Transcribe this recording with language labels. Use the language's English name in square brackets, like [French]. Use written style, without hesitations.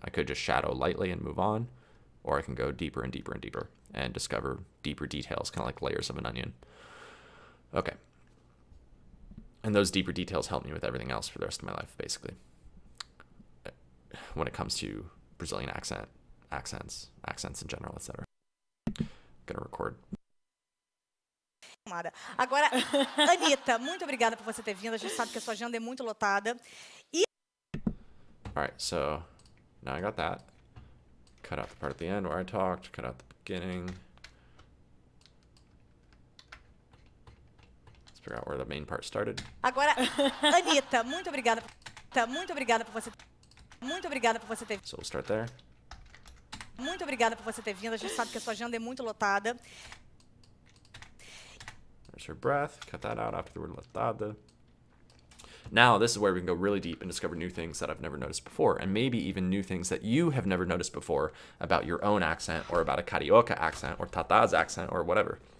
[English] I could just shadow lightly and move on, or I can go deeper and deeper and deeper and discover deeper details, kind of like layers of an onion. Okay. And those deeper details help me with everything else for the rest of my life, basically. When it comes to Brazilian accents in general, etc. Gonna record. [Portuguese] Agora, Anitta, muito obrigada por você ter vindo. A gente sabe que a sua agenda é muito lotada. [English] All right, so now I got that. Cut out the part at the end where I talked. Cut out the beginning. Let's figure out where the main part started. [Portuguese] Agora, Anitta, muito obrigada por você. Muito obrigada por você ter. [English] So we'll start there. [Portuguese] Muito obrigada por você ter vindo. A gente sabe que a sua agenda é muito lotada. [English] There's her breath. Cut that out after the word lotada. Now this is where we can go really deep and discover new things that I've never noticed before, and maybe even new things that you have never noticed before about your own accent, or about a Carioca accent, or Tata's accent, or whatever.